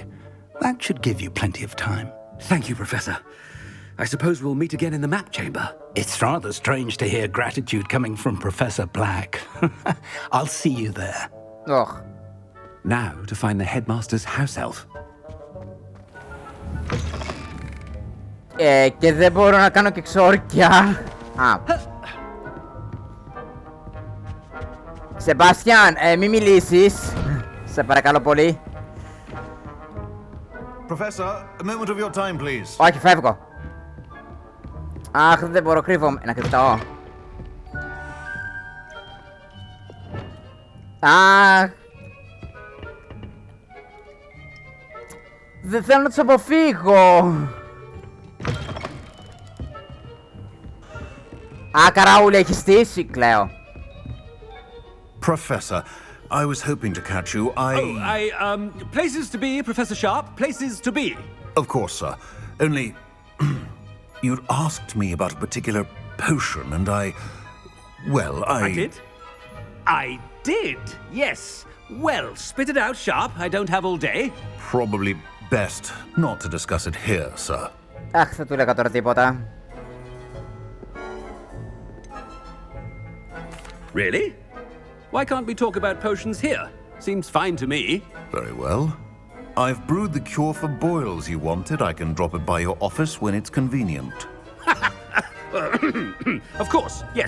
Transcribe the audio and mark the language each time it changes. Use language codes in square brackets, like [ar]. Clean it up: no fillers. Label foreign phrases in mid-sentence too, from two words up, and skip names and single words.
[en] That should give you plenty of time. Thank you, Professor. I suppose we'll meet again in the map chamber. It's rather strange to hear gratitude coming from Professor Black. I'll see you there. Oh. Now to find the headmaster's house elf. [el] Και δεν μπορώ να κάνω και ξόρκια. Σεμπάστιαν, μη μιλήσεις. Σε παρακαλώ πολύ. [en] Professor, a moment of your time, please. [el] Όχι, φεύγω. Αχ, δεν μπορώ, κρύβομαι. Να κρυφτώ. Αχ. Δεν θέλω να τους αποφύγω. Α, καραούλη, έχει στήσει, κλαίω. [en] Professor, I was hoping to catch you. Places to be, Professor Sharp. Places to be. Of course, sir. Only, you'd asked me about a particular potion, and I did? I did, yes. Well, spit it out, Sharp. I don't have all day. Probably best not to discuss it here, sir. [el] Αχ, δεν του λέγα τώρα τίποτα. [en] Really? Why can't we talk about potions here? Seems fine to me. Very well. I've brewed the cure for boils you wanted. I can drop it by your office when it's convenient. Of course, yes.